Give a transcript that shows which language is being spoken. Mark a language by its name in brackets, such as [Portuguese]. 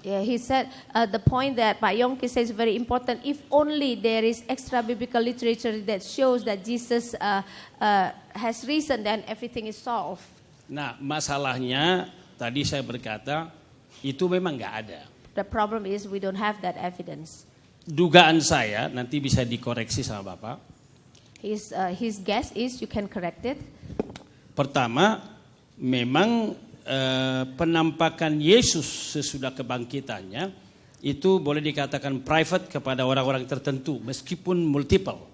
[English] Yeah, he said the point that Pak Yongki says is very important. If only there is extra biblical literature that shows that Jesus has risen, then everything is solved. [Indonesian] Nah, masalahnya tadi saya berkata itu memang nggak ada. [English] The problem is we don't have that evidence. [Indonesian] Dugaan saya nanti bisa dikoreksi sama Bapak. [English] His guess is you can correct it. [Indonesian] Pertama, memang penampakan Yesus sesudah kebangkitannya itu boleh dikatakan private kepada orang-orang tertentu meskipun multiple.